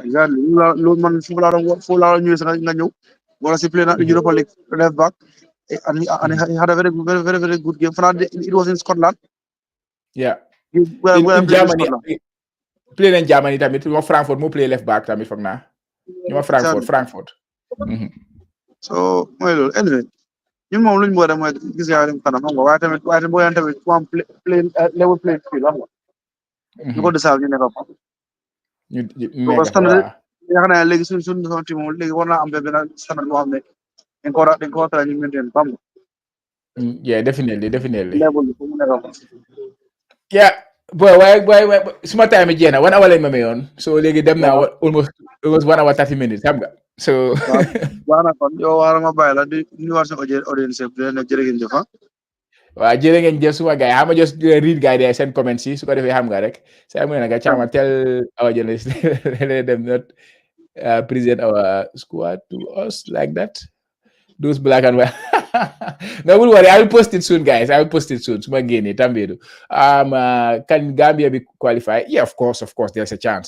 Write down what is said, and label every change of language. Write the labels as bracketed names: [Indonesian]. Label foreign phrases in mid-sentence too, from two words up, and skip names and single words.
[English] Exactly. Europa League left back, and he had a very good game. It was in Scotland. Yeah. In Germany, playing in Germany, tamit Frankfurt, mo play left back, [Wolof] tamit foog naa. [English] Frankfurt. So, anyway, [Wolof] ñun moom luñ boole mooy gis yaa dem kanam xam nga waaye tamit boo yaan tamit ku am [English] level playing field [Wolof] xam nga ñu ko desaal ñu nekk fa [French] parce que [Wolof] yaakaar naa léegi suñ team moom léegi war naa am benn standard boo xam ne dañ ko war a ñu maintain xam nga [English] yeah, definitely [Wolof] level bi fu mu nekk fa [English] yeah boy [Wolof] suma time jeex na 1 hour lañ ma mayoon so léegi dem naa [English] almost 1 hour 30 minutes [Wolof] xam nga So Bana kon yow war ma bàyyi la di ñu war sa audience bi leen jërë ngeen jëf waaw jërë ngeen jëf suma gars yi xam nga [English] just read [Wolof] gars yi seen comments yi su ko defee xam nga rek say mu ne nga Chama [English] tell our journalists let them not present our squad to us like that. Those black and white. No, don't worry. I will post it soon, guys. I will post it soon. Suma gene tambedo. Can Gambia be qualified? Yeah, of course. There's a chance.